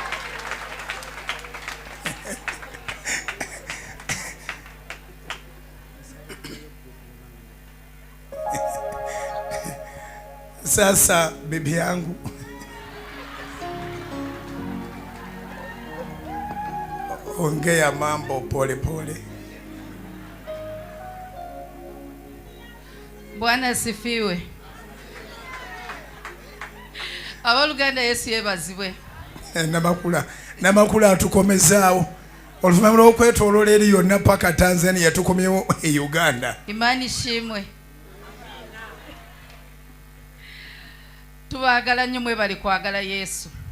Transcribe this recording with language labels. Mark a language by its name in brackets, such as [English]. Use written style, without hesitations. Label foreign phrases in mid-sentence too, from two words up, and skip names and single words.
[Swahili] Sasa bibi yangu, ongea mambo pole pole. Bwana asifiwe. [Ganda] Abaluganda Yesu yebazibwe. Namakula atukomezaawo. Oluvanyuma lw'okwetooloola eri yonna paka Tanzania tukomyewo e Uganda. [Swahili] Imani shimwe. [Ganda] Tubaagala nnyo mwebali kwagala Yesu.